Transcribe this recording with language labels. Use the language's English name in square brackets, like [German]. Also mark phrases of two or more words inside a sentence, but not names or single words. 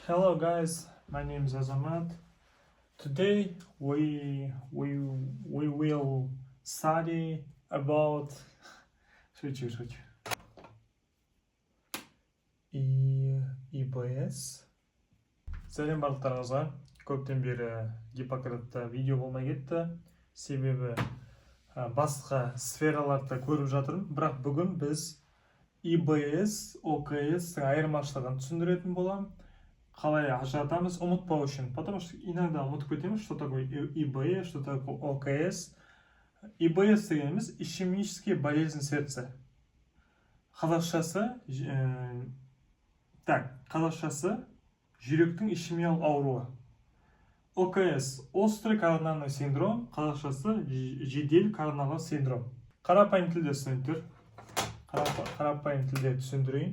[English] Hello guys, my name is Azamat. Today we will study about шучу. ИБС. [Kazakh] Сәлем барлықтарыңызға. Көптен бері Гиппократта видео болмай кетті. Себебі басқа сфераларды көріп жатырмын. Бірақ бүгін біз ИБС, ОКС айырмашылығын түсіндіретін боламын. Қалай ажыратамыз, ұмытпау үшін. [Russian] Потому что иногда [Kazakh] ұмытып кетеміз, [Russian] что такое ИБС, что такое ОКС. ИБС дегеніміз ишемическая болезнь сердца. [Kazakh] Қазақшасы жүректің ишемиялық ауруы. ОКС [Russian] острый коронарный синдром, [Kazakh] қазақшасы жедел коронарлы синдром. Қарапайым тілде студенттер, қарапайым тілде түсіндірейін.